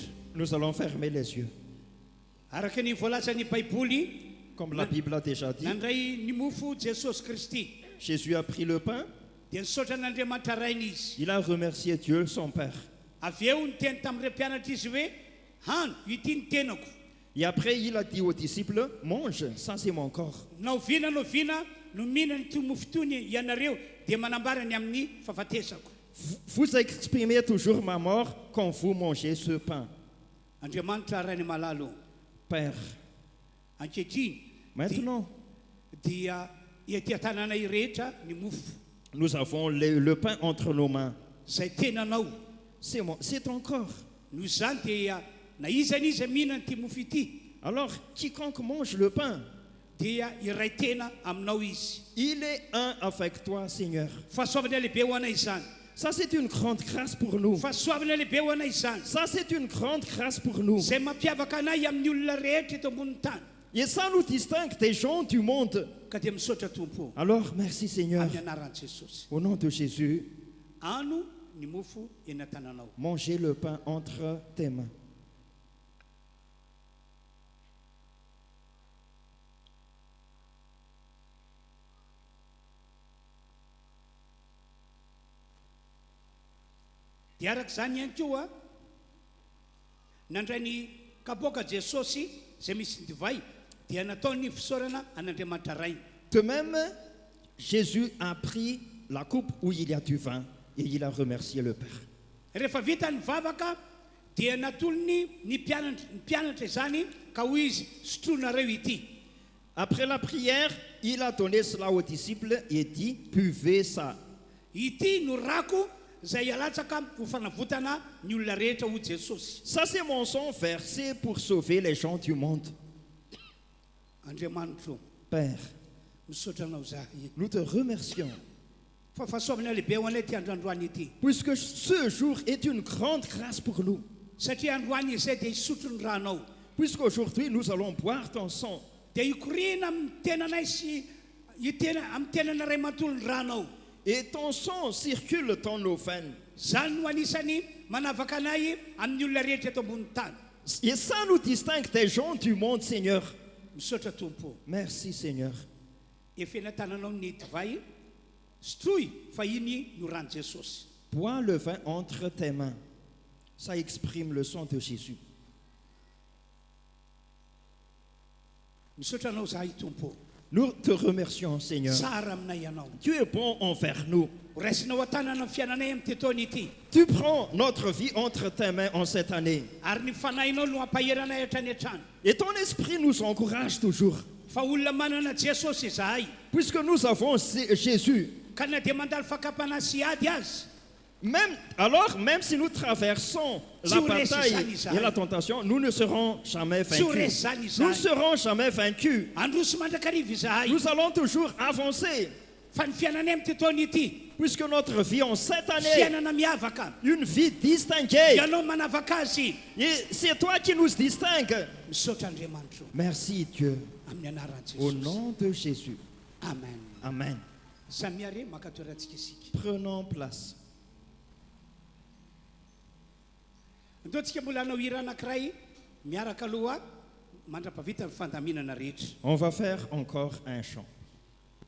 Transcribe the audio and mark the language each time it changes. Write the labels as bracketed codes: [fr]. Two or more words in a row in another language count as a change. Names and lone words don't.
[fr] Nous allons fermer les yeux. [mg] Araka ny voalaza ny Baiboly, [fr] Comme la Bible a déjà dit, [mg] nandray ny mofo Jesosy Kristy. [fr] Jésus a pris le pain, [mg] Dia nisaotra n'Andriamanitra rainy izy. [fr] il a remercié Dieu, son Père. [mg] Avy eo niteny tamin'ireo mpianatra izy hoe, hany, ity ny tenako. [fr] Et après, il a dit aux disciples, mange, ça c'est mon corps. [mg] Nao vina no mihinana ity mofo itony ianareo dia manambara ny amin'ny fahafatesako. [fr] Vous exprimez toujours ma mort quand vous mangez ce pain. [mg] Andriamanitra rainy malalo. [fr] Père, [mg] Ankehitriny [fr] maintenant, [mg] dia ety an-tananay rehetra ny mofo [fr] nous avons le pain entre nos mains. [mg] izay tenanao. [fr] C'est ton corps. [mg] Noho izany dia na iza n'iza mihinana ity mofo ity [fr] Alors, quiconque mange le pain, [mg] dia iray tena aminao izy. [fr] il est un avec toi, Seigneur. [mg] Fahasoavana lehibe ho anay izany. [fr] Ça, c'est une grande grâce pour nous. [mg] Fahasoavana lehibe ho anay izany. [fr] Ça, c'est une grande grâce pour nous. [mg] Izay mampiavaka anay amin'ny olona rehetra eto ambonin'ny tany. [fr] Et ça nous distingue des gens du monde. [mg] Ka dia misaotra Tompo [fr] Alors, merci Seigneur. [mg] amin'ny anaran'i Jesosy. [fr] Au nom de Jésus, [mg] Ano ny mofo eny an-tananao. [fr] mangez le pain entre tes mains. [mg] Dia araka izany ihany koa nandray ny kapoaka Jesosy izay misy divay dia nataony fisaorana an'Andriamanitra rainy. [fr] De même, Jésus a pris la coupe où il y a du vin et il a remercié le Père. [mg] Rehefa vita ny vavaka dia natolony ny mpianatra izany ka hoy izy sotronareo ity. [fr] Après la prière, il a donné cela aux disciples et dit, buvez ça. [mg] Ity no rako izay alatsaka ho fanavotana ny olona rehetra ho Jesosy. [fr] Ça, c'est mon sang versé pour sauver les gens du monde. [mg] Andriamanitra [fr] Père, [mg] misaotra anao zahay [fr] nous te remercions, [mg] fa fahasoavana lehibe ho anay ty androandroany ity [fr] puisque ce jour est une grande grâce pour nous. [mg] satria androany izay dia hisotro ny ranao [fr] Puisqu'aujourd'hui, nous allons boire ton sang. [mg] dia hikorina amin'ny tenanay sy amin'ny tenana ray matoly ny ranao. [fr] Et ton sang circule dans nos veines. [mg] Zany no anisany manavaka anay amin'ny olona rehetra eto ambonin'ny tany. [fr] Et ça nous distingue des gens du monde, Seigneur. [mg] Misaotra Tompo. [fr] Merci, Seigneur. [mg] Efa eny an-tananao ny divay sotroy fa iny no rano Jesosy. [fr] Bois le vin entre tes mains. Ça exprime le sang de Jésus. [mg] Misaotra anao zahay Tompo. [fr] Nous te remercions, Seigneur. [mg] Tsara aminay ianao. [fr] Tu es bon envers nous. [mg] Ho raisinao an-tanana ny fiainanay amin'ny tetony ity. [fr] Tu prends notre vie entre tes mains en cette année. [mg] Ary ny fanahinao no ampaheranay hatrany hatrany. [fr] Et ton esprit nous encourage toujours. [mg] Fa olona manana Jesosy zahay. [fr] Puisque nous avons Jésus. [mg] Ka na dia mandalo fakapana sy ady azy. [fr] Même si nous traversons la bataille et la tentation, nous ne serons jamais vaincus. Nous ne serons jamais vaincus. [mg] Androso mandrakariva zahay. [fr] Nous allons toujours avancer. [mg] Fa ny fiainanay amin'ny tetony ity. [fr] Puisque notre vie en cette année, [mg] Fiainana miavaka. [fr] une vie distinguée. [mg] Ianao manavaka azy. [fr] Et c'est toi qui nous distingues. [mg] Misaotra Andriamanitra. [fr] Merci Dieu. [mg] Amin'ny anaran'i [fr] Au [mg] Jesosy. [fr] nom de Jésus. [mg] Amen. [fr] Amen. [mg] Samiare makatoerantsika isika. [fr] Prenons place. [mg] Antoantsika mbola hanao hira anankiray miaraka aloha mandrapavita ny fandaminana rehetra. [fr] On va faire encore un chant.